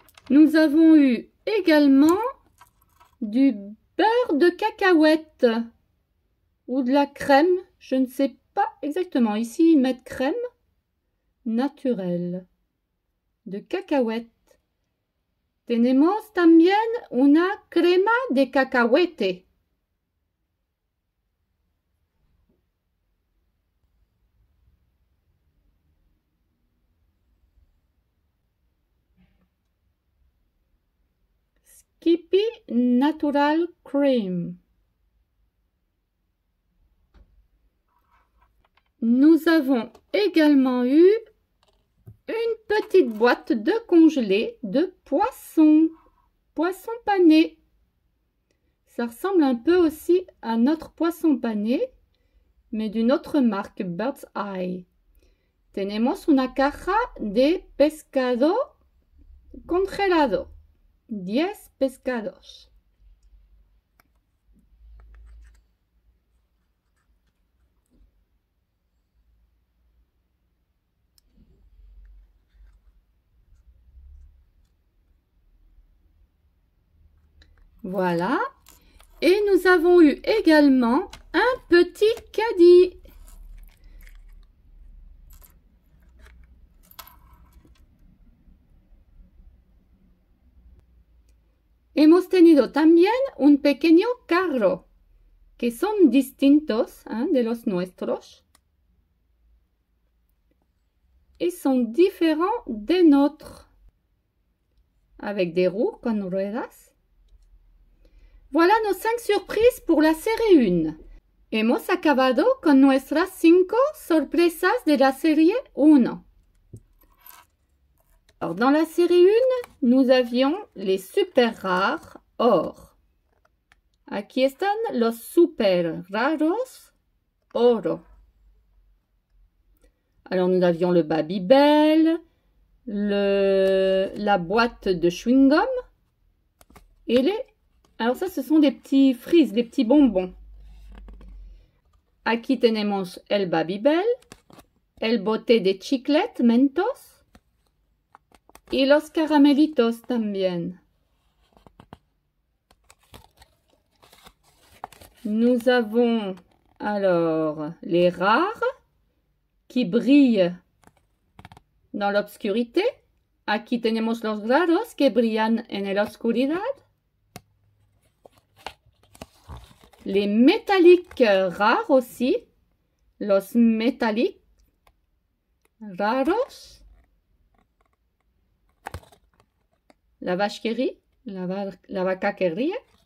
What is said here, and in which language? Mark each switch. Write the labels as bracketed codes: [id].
[fr] Nous avons eu également du beurre de cacahuète ou de la crème, je ne sais pas exactement. Ici, ils mettent crème naturelle de cacahuète. [es] Tenemos también una crema de cacahuete. [en] Skippy Natural Cream. [fr] Nous avons également eu une petite boîte de congelé de poisson pané. Ça ressemble un peu aussi à notre poisson pané, mais d'une autre marque, Bird's Eye. [es] Tenemos una caja de pescado congelado. 10 pescados. [fr] Voilà. Et nous avons eu également un petit caddie. [es] Hemos tenido también un pequeño carro, que son distintos de los nuestros. [fr] Et sont différents des nôtres, avec des roues [es] con ruedas. [fr] Voilà nos 5 surprises pour la série 1. [es] Hemos acabado con nuestras 5 sorpresas de la série 1. [fr] Alors, dans la série 1, nous avions les super rares or. [es] Aquí están los super raros oro. [fr] Alors, nous avions le Babybel, la boîte de chewing-gum et les... Alors ça, ce sont des petits frises, des petits bonbons. [es] Aquí tenemos el Babybel, el bote de chiclete Mentos y los caramelitos también. [fr] Nous avons alors les rares qui brillent dans l'obscurité [es] Aquí tenemos los raros que brillan en la oscuridad. [fr] Les métalliques rares aussi. [es] Los métalliques raros. [fr] La vache qui rit. [es] La vaca que ríe.